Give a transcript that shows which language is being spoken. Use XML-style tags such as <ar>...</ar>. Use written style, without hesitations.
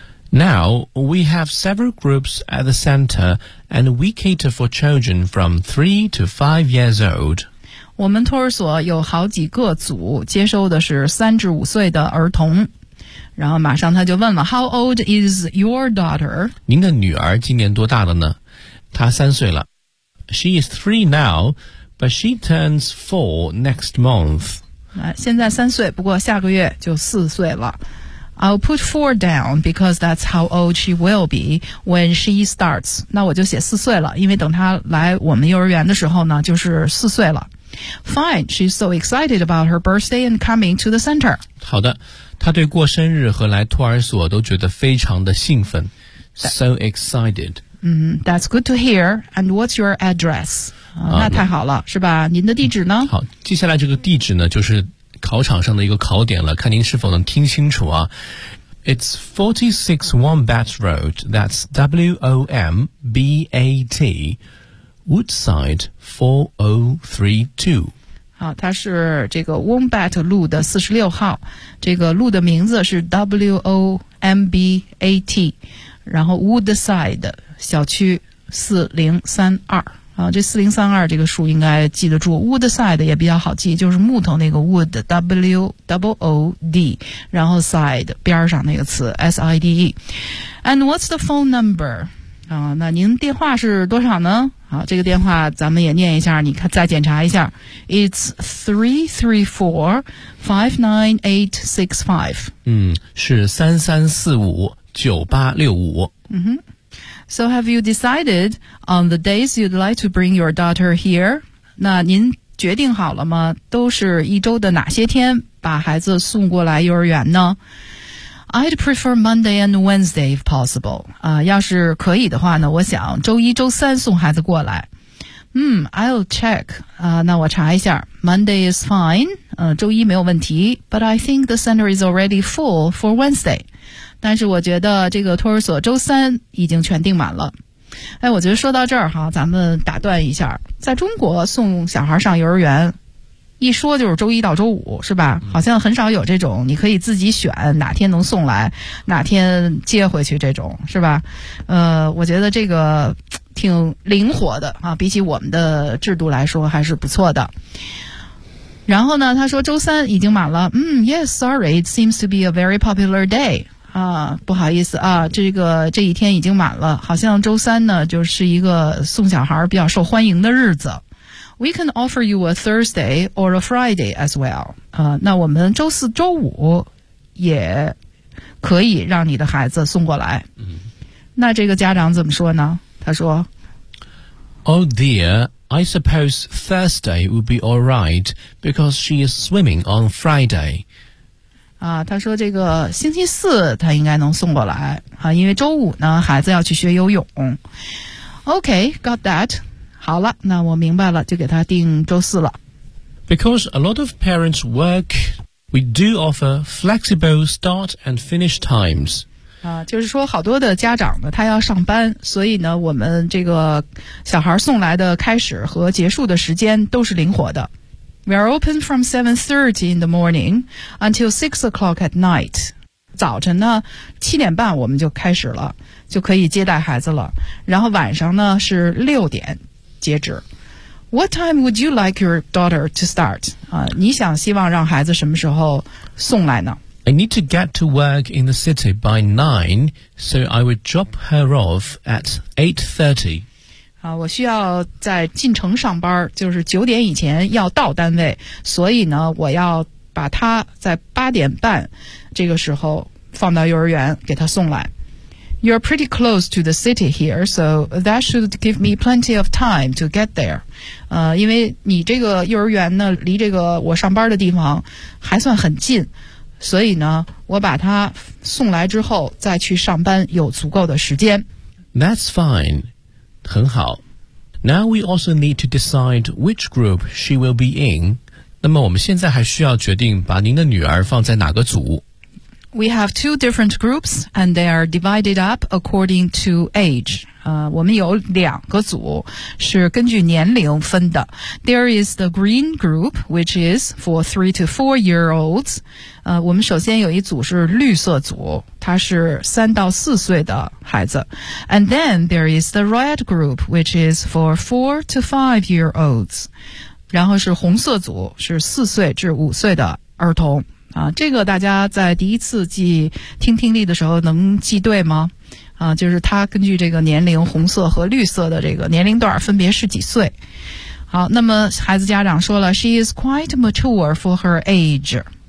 <en>Now, we have several groups at the center and we cater for children from 3 to 5 years old.</en> <zh>我们托儿所有好几个组，接收的是三至五岁的儿童。然后马上他就问了</zh> <en>How old is your daughter?</en> <zh>您的女儿今年多大了呢？她三岁了。</zh> <en>She is three now, but she turns four next month.</en> <zh>现在三岁，不过下个月就四岁了。</zh> <en>I'll put four down because that's how old she will be when she starts.</en> <zh>那我就写四岁了，因为等她来我们幼儿园的时候呢，就是四岁了。</zh> <en>Fine, she's so excited about her birthday and coming to the center.</en> <zh>好的，她对过生日和来托儿所都觉得非常的兴奋。</zh> <en>So excited. That's good to hear. And what's your address?</en> <zh>那太好了，是吧？您的地址呢？好，接下来这个地址呢，就是考场上的一个考点了，看您是否能听清楚啊。</zh> <en>It's 46 Wombat Road, that's W-O-M-B-A-T,Woodside 4032。</en> <zh>好，它是这个 Wombat 路的46号，这个路的名字是 WOMBAT, 然后 Woodside 小区4032。好，这4032这个数应该记得住， Woodside 也比较好记，就是木头那个 Wood, W-O-O-D, 然后 Side, 边上那个词 S-I-D-E。</zh> <en>And what's the phone number?</en> <zh>那您电话是多少呢？好，这个电话咱们也念一下，你看再检查一下。</zh> <en>It's 334-59865.</en> <zh>是3345-9865。</zh> <en>So have you decided on the days you'd like to bring your daughter here?</en> <zh>那您决定好了吗？都是一周的哪些天把孩子送过来幼儿园呢？</zh> <en>I'd prefer Monday and Wednesday if possible.</en> <zh>要是可以的话呢，我想周一周三送孩子过来。</zh> <en>I'll check.</en> <zh>那我查一下。</zh> <en>Monday is fine.</en> <zh>周一没有问题。</zh> <en>But I think the center is already full for Wednesday.</en> <zh>但是我觉得这个托儿所周三已经全订满了。我觉得说到这儿哈，咱们打断一下。在中国送小孩上幼儿园，一说就是周一到周五，是吧？好像很少有这种你可以自己选哪天能送来哪天接回去这种，是吧？我觉得这个挺灵活的啊，比起我们的制度来说还是不错的。然后呢，他说周三已经满了。</zh> <en>Yes, sorry, it seems to be a very popular day.</en> <zh>不好意思啊，这一天已经满了，好像周三呢就是一个送小孩比较受欢迎的日子。</zh> <en>We can offer you a Thursday or a Friday as well.</en> <zh>那我们周四周五也可以让你的孩子送过来。那这个家长怎么说呢？他说</zh> <en>Oh dear, I suppose Thursday would be all right because she is swimming on Friday.</en> <zh>他说这个星期四他应该能送过来啊，因为周五呢孩子要去学游泳。</zh> <en>Okay, got that.</en> <zh>好了，那我明白了，就给他定周四了。</zh> <en>Because a lot of parents work, we do offer flexible start and finish times.</en> <zh>就是说好多的家长呢，他要上班，所以呢，我们这个小孩送来的开始和结束的时间都是灵活的。</zh> <en>We are open from 7:30 in the morning until 6 o'clock at night.</en> <zh>早晨呢，7:30我们就开始了，就可以接待孩子了。然后晚上呢，是6:00。截止。</zh> <en>What time would you like your daughter to start?</en> <zh>你想希望让孩子什么时候送来呢？</zh> <en>I need to get to work in the city by 9, so I would drop her off at 8:30.</en> <zh>我需要在进城上班，就是9:00以前要到单位，所以呢，我要把她在8:30这个时候放到幼儿园给她送来。</zh> <en>You're pretty close to the city here, so that should give me plenty of time to get there.</en> <zh>因为你这个幼儿园呢，离这个我上班的地方还算很近，所以呢，我把他送来之后再去上班有足够的时间。</zh> <en>That's fine.</en> <zh>很好。</zh> <en>Now we also need to decide which group she will be in.</en> <zh>那么我们现在还需要决定把您的女儿放在哪个组。</zh> <en>We have two different groups, and they are divided up according to age.</en> <zh>我们有两个组是根据年龄分的。</zh> <en>There is the green group, which is for 3 to 4 year olds.</en> <zh>我们首先有一组是绿色组，它是3到4岁的孩子。</zh> <en>And then there is the red group, which is for 4 to 5 year olds.</en> <zh>然后是红色组，是四岁至五岁的儿童。啊，这个大家在第一次记听听力的时候能记对吗？啊，就是它根据这个年龄，红色和绿色的这个年龄段分别是几岁。好，那么孩子家长说了</zh> <en>She is quite mature for her age。</en>